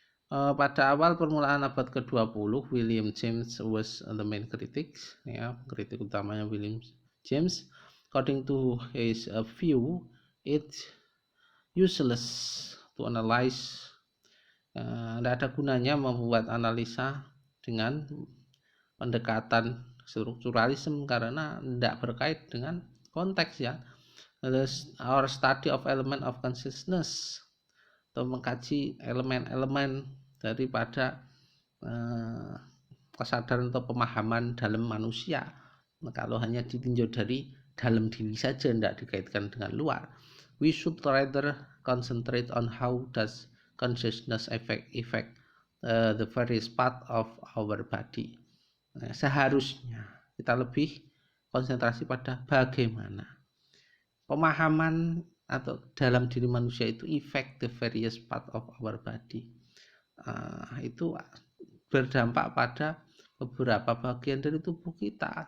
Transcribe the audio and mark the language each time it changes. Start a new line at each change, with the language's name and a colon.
Indonesian: Pada awal permulaan abad ke-20, William James
English: was the main critic,
Indonesian: ya, kritik utamanya William James.
English: According to his view, it's useless to analyze.
Indonesian: Tidak ada gunanya membuat analisa dengan pendekatan strukturalisme karena tidak berkait dengan konteks, ya.
English: Our study of element of consciousness,
Indonesian: atau mengkaji elemen-elemen daripada kesadaran atau pemahaman dalam manusia. Nah, kalau hanya ditinjau dari dalam diri saja, tidak dikaitkan dengan luar.
English: We should rather concentrate on how does consciousness affect the various part of our body.
Indonesian: Nah, seharusnya kita lebih konsentrasi pada bagaimana pemahaman atau dalam diri manusia itu
English: affect the various part of our body.
Indonesian: Itu berdampak pada beberapa bagian dari tubuh kita.